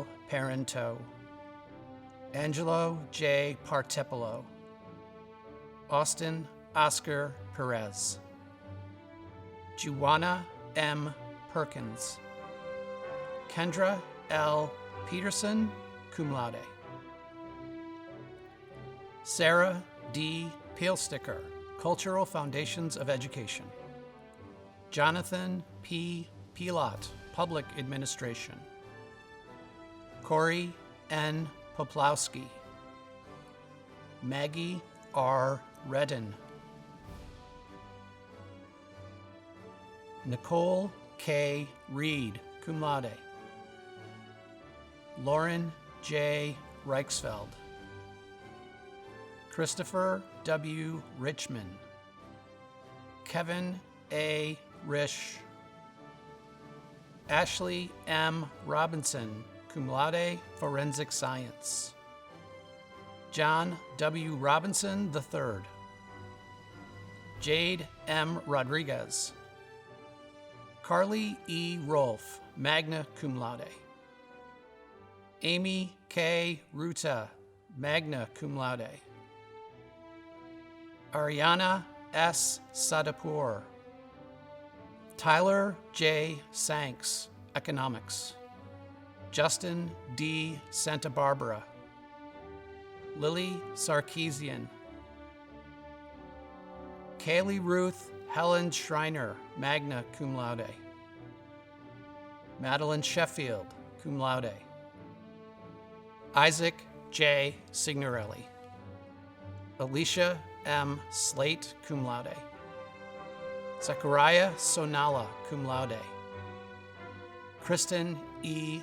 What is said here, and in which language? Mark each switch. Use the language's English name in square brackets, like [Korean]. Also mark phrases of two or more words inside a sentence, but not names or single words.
[English] Parento, Angelo J. Partipolo, Austin Oscar Perez, Juana M. Perkins, Kendra L. Peterson, [Latin] cum laude, [English] Sarah D. Peelsticker, Cultural Foundations of Education, Jonathan P. Pilot, Public Administration, Corey N. Poplowski, Maggie R. Redden, Nicole K. Reed, [Latin] cum laude, [English] Lauren J. Reichsfeld, Christopher W. Richmond, Kevin A. Risch, Ashley M. Robinson, [Latin] cum laude, [English] Forensic Science, John W. Robinson III, Jade M. Rodriguez, Carly E. Rolfe, [Latin] magna cum laude, [English] Amy K. [Latin] Ruta, magna cum laude, [English] Ariana S. Sadapur, Tyler J. Sanks, Economics, Justin D. Santa Barbara, Lily Sarkeesian, Kaylee Ruth Helen Schreiner, [Latin] magna cum laude, Madeline Sheffield, cum laude, Isaac J. [English] Signorelli, Alicia M. [Latin] Slate, cum laude, Zachariah Sonala, cum laude, [English] Kristen E.